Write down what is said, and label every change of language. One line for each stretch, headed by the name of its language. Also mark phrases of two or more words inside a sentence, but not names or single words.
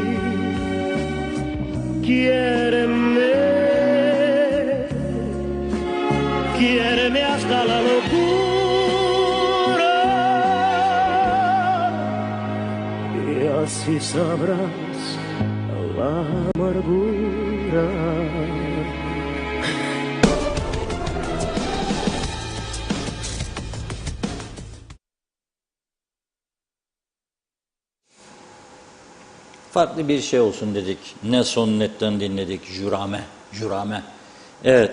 Spanish: Quiéreme, quiéreme hasta la locura, y así sabrás la amargura.
Turkish: Farklı bir şey olsun dedik. Nelson Nett'ten dinledik.
Spanish: Jurame. Jurame. Evet.